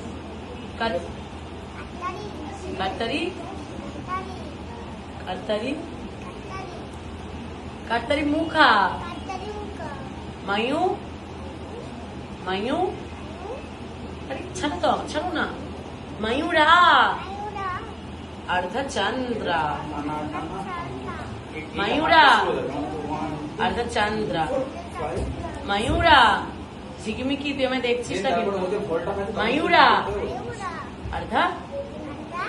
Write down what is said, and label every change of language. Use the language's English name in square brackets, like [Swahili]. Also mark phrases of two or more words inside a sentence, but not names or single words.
[Bangla] কাটতারি, কাটতারি, কাটতারি মুখা, মায়ু, মায়ু, আরে ছাড়ো তো, ছাড়ো না। ময়ূরা, অর্ধচন্দ্র, ময়ূরা, অর্ধচন্দ্র, ময়ূরা, ঝিকিমিকি তুই আমায় দেখছিস না কিন্তু? मयूरा, अर्ध चंद्र।